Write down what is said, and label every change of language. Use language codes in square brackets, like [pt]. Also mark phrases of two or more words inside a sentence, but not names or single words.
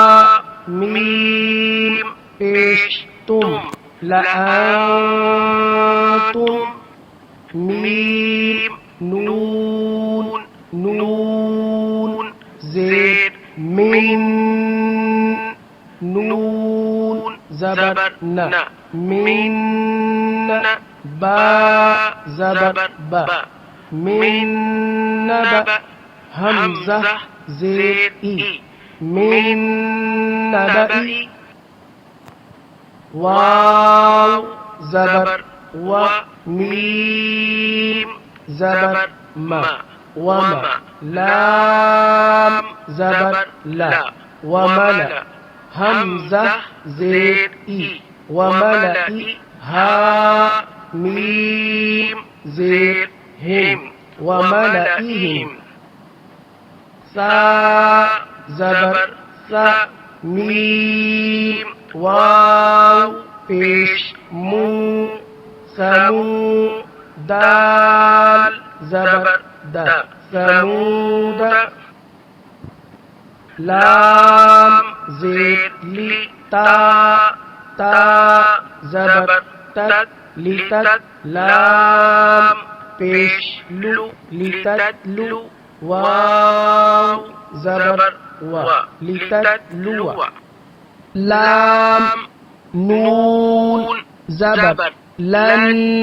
[ur] میم پیش تم لأنتم میم نون نون زیر من نون زبر نا من با زبر با من نبأ حمزہ زیر ای من نبئی واو زبر و میم زبر ما وما لام زبر لا وملا حمزہ زیر ای وملئی ہا میم زیر ہم وملئہم سا زبر سا میم واو پیش مو سمو دال زبر دا سمود لام زیر لی تا تا زبر تت لتت لام پیش لو لتتلو واو زبر و لتتلو لام نون زبر لن